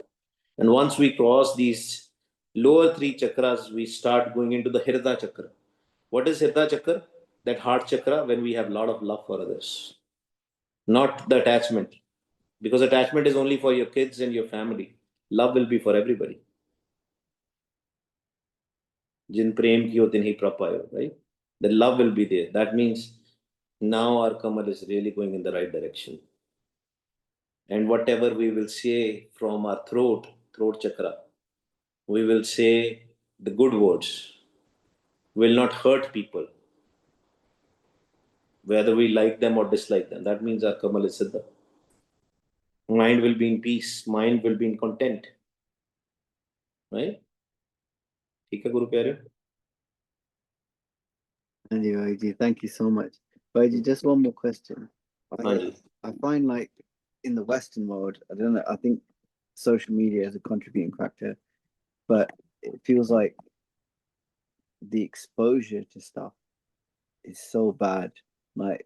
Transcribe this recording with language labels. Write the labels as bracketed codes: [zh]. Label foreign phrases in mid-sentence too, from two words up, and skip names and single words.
[en] And once we cross these lower 3 chakras, we start going into the Hirda chakra. What is Hirda chakra? That heart chakra when we have a lot of love for others. Not the attachment. Because attachment is only for your kids and your family. Love will be for everybody. [pa] ਜਿਨ ਪ੍ਰੇਮ ਕੀਓ ਤਿਨ ਹੀ ਪ੍ਰਭ ਪਾਇਓ, [en] right? The love will be there. That means now our Kamal is really going in the right direction. And whatever we will say from our throat chakra, we will say the good words, will not hurt people, whether we like them or dislike them. That means our Kamal is Siddha. Mind will be in peace, mind will be in content. Right? [hi] ठीक है गुरु प्यारे. [en] Anyway, thank you so much. Vaiji, just one more question. I find like in the Western world, I don't know, I think social media is a contributing factor, but it feels like the exposure to stuff is so bad, like